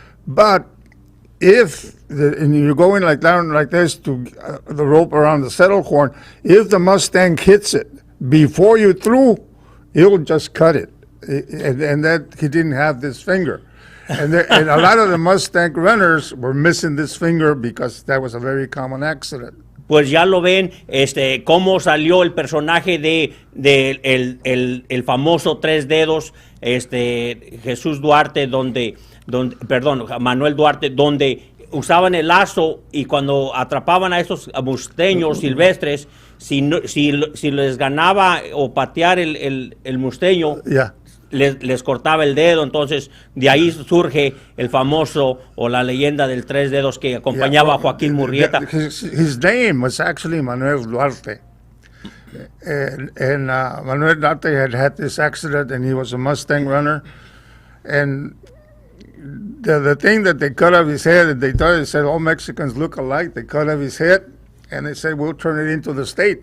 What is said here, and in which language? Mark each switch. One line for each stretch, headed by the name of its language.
English: But and you're going down like this to the rope around the saddle horn, if the Mustang hits it before you threw, it'll just cut it. And that he didn't have this finger. And a lot of the Mustang runners were missing this finger because that was a very common accident.
Spanish: Pues ya lo ven, cómo salió el personaje de el famoso tres dedos, Jesús Duarte, Manuel Duarte, donde usaban el lazo, y cuando atrapaban a esos musteños silvestres, si les ganaba o patear el musteño,
English: yeah,
Spanish: les cortaba el dedo. Entonces de ahí surge el famoso o la leyenda del tres dedos que acompañaba a Joaquín Murrieta.
English: His name was actually Manuel Duarte, and Manuel Duarte had this accident, and he was a Mustang runner, and the thing that they cut off his head, and they said all Mexicans look alike. They cut off his head, and they said, we'll turn it into the state.